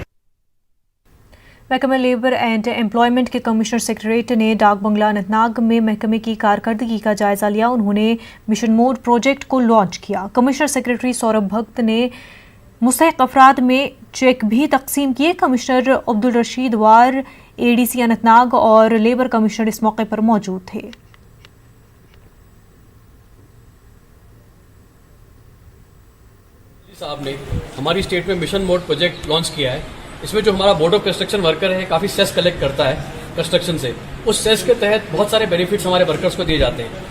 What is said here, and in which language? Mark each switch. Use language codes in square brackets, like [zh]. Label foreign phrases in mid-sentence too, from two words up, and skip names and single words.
[ur] محکمہ [en] labour and employment [ur] کے [en] commissioner secretariat [ur] نے ڈاک بنگلہ اننت ناگ میں محکمے کی کارکردگی کا جائزہ لیا۔ انہوں نے [en] mission mode project [ur] کو لانچ کیا۔ [en] commissioner secretary [ur] سوربھ بھگت نے مستحق افراد میں چیک بھی تقسیم کیے۔ کمشنر عبدالرشید وار، ADC اننت ناگ اور [en] labour commissioner [ur] اس موقع پر موجود تھے۔ صاحب نے ہماری اسٹیٹ میں [en] mission mode project [ur] لانچ کیا ہے۔ اس میں جو ہمارا [en] board of construction worker [ur] ہے کافی [en] cess collect [ur] کرتا ہے کنسٹرکشن سے، اس سیس کے تحت بہت سارے بینیفٹس ہمارے ورکرز کو دیے جاتے ہیں۔